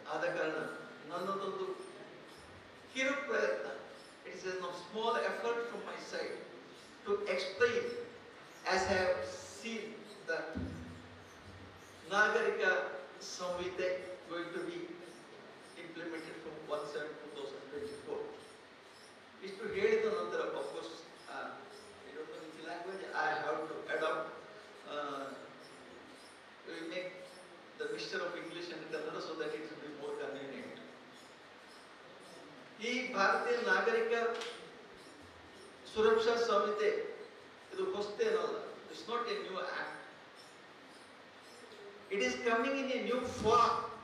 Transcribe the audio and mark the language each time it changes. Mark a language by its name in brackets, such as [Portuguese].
[Kannada] ಆದ ಕಾರಣ ನನ್ನದೊಂದು ಕಿರು ಪ್ರಯತ್ನ, [English] It's a small effort from my side to explain as I have seen that ನಾಗರಿಕ ಸಂಹಿತೆ going to be implemented from 1/7/2024. [Kannada] ಇಷ್ಟು ಹೇಳಿದ ನಂತರ [English] of course I don't know which language I have to adopt. We will make the mixture of English and Kannada so that it will be more convenient. [Kannada] ಈ ಭಾರತೀಯ ನಾಗರಿಕ ಸುರಕ್ಷಾ ಸಂಹಿತೆ ಇದು ಹೊಸತೇನಲ್ಲ. [English] It's not a new act. It is coming in a new form.